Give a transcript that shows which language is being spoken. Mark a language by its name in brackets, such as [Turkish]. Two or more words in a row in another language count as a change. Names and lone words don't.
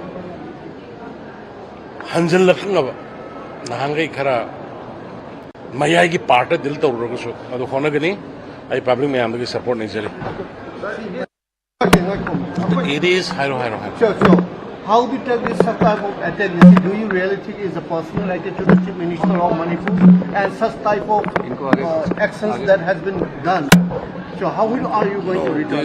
[Manipuri] ꯍꯟꯖꯤꯜꯂꯛꯅꯕ ꯅꯍꯥꯟꯈꯩ ꯈꯔ ꯃꯌꯥꯏꯒꯤ ꯄꯥꯔꯠꯇ ꯗꯤꯜ ꯇꯧꯔꯨꯔꯒꯁꯨ ꯑꯗꯨ ꯍꯣꯠꯅꯒꯅꯤ ꯑꯩ ꯄꯥꯕ꯭ꯂꯤꯛ ꯃꯌꯥꯝꯗꯒꯤ ꯁꯄꯣꯔꯠ ꯅꯤꯖꯔꯤ [English] It is higher. Sure. How do you take this type of attack? You see, do you really think is a personal attack to the Chief Minister of Manipur and such type of actions that has been done? So how are you going to return?